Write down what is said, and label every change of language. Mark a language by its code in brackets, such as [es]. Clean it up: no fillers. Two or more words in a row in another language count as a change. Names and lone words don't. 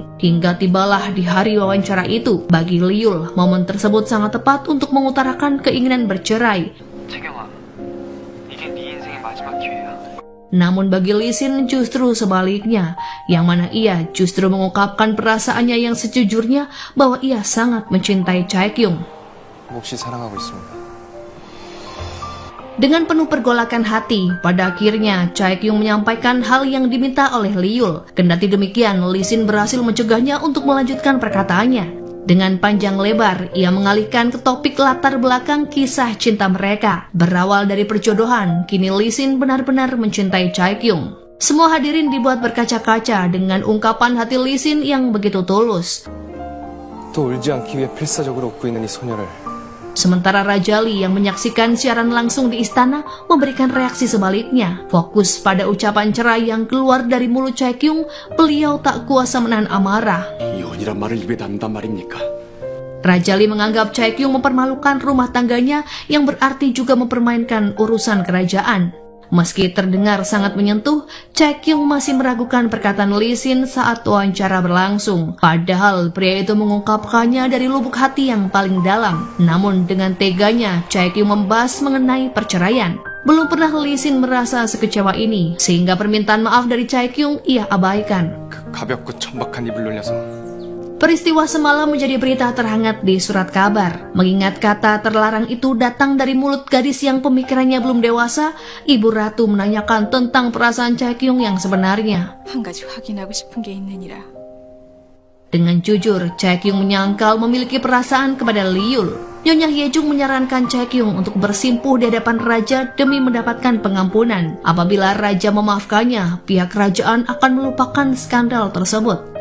[id] Hingga tibalah di hari wawancara itu. Bagi Lee Yul, momen tersebut sangat tepat untuk mengutarakan keinginan bercerai. Namun bagi Lee Sin justru sebaliknya, yang mana ia justru mengungkapkan perasaannya yang sejujurnya bahwa ia sangat mencintai Chae-kyung. [ko] 몹시 사랑하고 있습니다. [id] Dengan penuh pergolakan hati, pada akhirnya Chae-kyung menyampaikan hal yang diminta oleh Lee Yul. Kendati demikian, Lee Sin berhasil mencegahnya untuk melanjutkan perkataannya. Dengan panjang lebar, ia mengalihkan ke topik latar belakang kisah cinta mereka. Berawal dari perjodohan, kini Lee Sin benar-benar mencintai Chae-kyung. Semua hadirin dibuat berkaca-kaca dengan ungkapan hati Lee Sin yang begitu tulus. [ko] 또 울지 않기 위해 필사적으로 웃고 있는 이 소녀를 [id] Sementara Raja Lee yang menyaksikan siaran langsung di istana memberikan reaksi sebaliknya. Fokus pada ucapan cerai yang keluar dari mulut Chae-kyung, beliau tak kuasa menahan amarah. [ko] 이혼이란 말을 입에 담단 말입니까? [id] Raja Lee menganggap Chae-kyung mempermalukan rumah tangganya yang berarti juga mempermainkan urusan kerajaan. Meski terdengar sangat menyentuh, Chae-kyung masih meragukan perkataan Lee Sin saat wawancara berlangsung. Padahal pria itu mengungkapkannya dari lubuk hati yang paling dalam. Namun dengan teganya, Chae-kyung membahas mengenai perceraian. Belum pernah Lee Sin merasa sekecewa ini, sehingga permintaan maaf dari Chae-kyung ia abaikan. [ko] 그 가볍고 천박한 입을 놀려서 [id] Peristiwa semalam menjadi berita terhangat di surat kabar. Mengingat kata terlarang itu datang dari mulut gadis yang pemikirannya belum dewasa, Ibu Ratu menanyakan tentang perasaan Chae-kyung yang sebenarnya. [ko] 한 가지 확인하고 싶은 게 있느니라. [id] Dengan jujur, Chae-kyung menyangkal memiliki perasaan kepada Lee Yul. Nyonya Hyejung menyarankan Chae-kyung untuk bersimpuh di hadapan raja demi mendapatkan pengampunan. Apabila raja memaafkannya, pihak kerajaan akan melupakan skandal tersebut.